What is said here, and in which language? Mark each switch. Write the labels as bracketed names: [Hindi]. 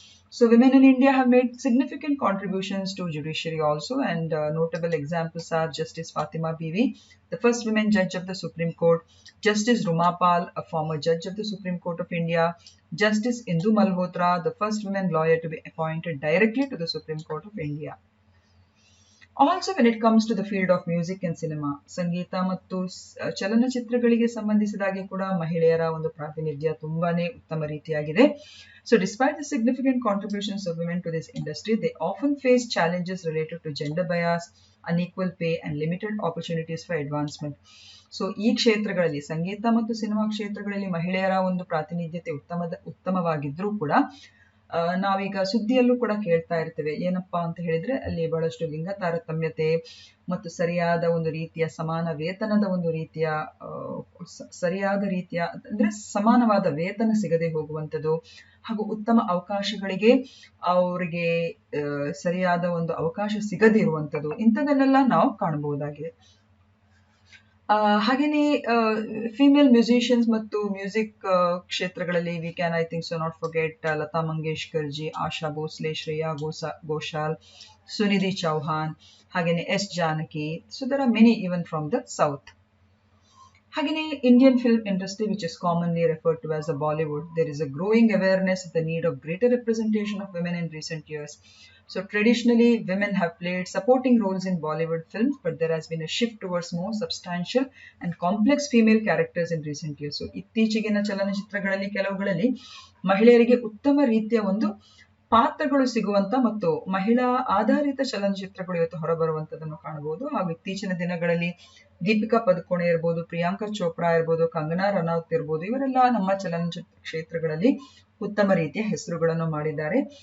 [English] So women in India have made significant contributions to judiciary also, and notable examples are Justice Fatima Bibi, the first women judge of the Supreme Court, Justice Rumapal, a former judge of the Supreme Court of India, Justice Indu Malhotra, the first women lawyer to be appointed directly to the Supreme Court of India. Also, when it comes to the field of music and cinema, [Kannada] ಸಂಗೀತ ಮತ್ತು ಚಲನಚಿತ್ರಗಳಿಗೆ ಸಂಬಂಧಿಸಿದಾಗೆ ಕೂಡ ಮಹಿಳೆಯರ ಒಂದು ಪ್ರಾತಿನಿಧ್ಯ ತುಂಬಾನೇ ಉತ್ತಮ ರೀತಿಯಾಗಿದೆ. [English] So despite the significant contributions of women to this industry, they often face challenges related to gender bias, unequal pay and limited opportunities for advancement. [Kannada] So ಈ ಕ್ಷೇತ್ರಗಳಲ್ಲಿ ಸಂಗೀತ ಮತ್ತು ಸಿನಿಮಾ ಕ್ಷೇತ್ರಗಳಲ್ಲಿ ಮಹಿಳೆಯರ ಒಂದು ಪ್ರಾತಿನಿಧ್ಯತೆ ಉತ್ತಮವಾಗಿದ್ರೂ ಕೂಡ ನಾವೀಗ ಸುದ್ದಿಯಲ್ಲೂ ಕೂಡ ಕೇಳ್ತಾ ಇರ್ತೇವೆ. ಏನಪ್ಪಾ ಅಂತ ಹೇಳಿದ್ರೆ ಅಲ್ಲಿ ಬಹಳಷ್ಟು ಲಿಂಗ ತಾರತಮ್ಯತೆ ಮತ್ತು ಸರಿಯಾದ ಒಂದು ರೀತಿಯ ಸಮಾನ ವೇತನದ ಒಂದು ರೀತಿಯ ಸರಿಯಾದ ರೀತಿಯ ಅಂದ್ರೆ ಸಮಾನವಾದ ವೇತನ ಸಿಗದೆ ಹೋಗುವಂಥದ್ದು, ಹಾಗೂ ಉತ್ತಮ ಅವಕಾಶಗಳಿಗೆ ಅವರಿಗೆ ಸರಿಯಾದ ಒಂದು ಅವಕಾಶ ಸಿಗದೇ ಇರುವಂಥದ್ದು, ಇಂಥದನ್ನೆಲ್ಲ ನಾವು ಕಾಣಬಹುದಾಗಿದೆ. ಹಾಗೇನೆ [English] female musicians [Kannada] ಮತ್ತು [English] music [Kannada] ಕ್ಷೇತ್ರಗಳಲ್ಲಿ [English] We can I think so not forget Lata Mangeshkar ji, Asha Bhosle, Shreya Ghoshal, Sunidhi Chauhan, ಹಾಗೇನೆ S Janaki. So there are many even from the south. [Kannada] ಹಾಗೇನೆ [English] Indian film industry, which is commonly referred to as the Bollywood, there is a growing awareness of the need of greater representation of women in recent years. So traditionally, women have played supporting roles in Bollywood films, but there has been a shift towards more substantial and complex female characters in recent years. [Kannada] So ಇತ್ತೀಚೆಗಿನ ಚಲನಚಿತ್ರಗಳಲ್ಲಿ ಕೆಲವುಗಳಲ್ಲಿ ಮಹಿಳೆಯರಿಗೆ ಉತ್ತಮ ರೀತಿಯ ಒಂದು ಪಾತ್ರಗಳು ಸಿಗುವಂತ ಮತ್ತು ಮಹಿಳಾ ಆಧಾರಿತ ಚಲನಚಿತ್ರಗಳು ಇವತ್ತು ಹೊರಬರುವಂತದನ್ನು ಕಾಣಬಹುದು. ಹಾಗೂ ಇತ್ತೀಚಿನ ದಿನಗಳಲ್ಲಿ ದೀಪಿಕಾ ಪದುಕೋಣೆ ಇರ್ಬೋದು, ಪ್ರಿಯಾಂಕಾ ಚೋಪ್ರಾ ಇರ್ಬೋದು, ಕಂಗನಾ ರನೌತ್ ಇರ್ಬೋದು, ಇವರೆಲ್ಲ ನಮ್ಮ ಚಲನಚಿತ್ರ ಕ್ಷೇತ್ರಗಳಲ್ಲಿ ಉತ್ತಮ ರೀತಿಯ ಹೆಸರುಗಳನ್ನು ಮಾಡಿದ್ದಾರೆ.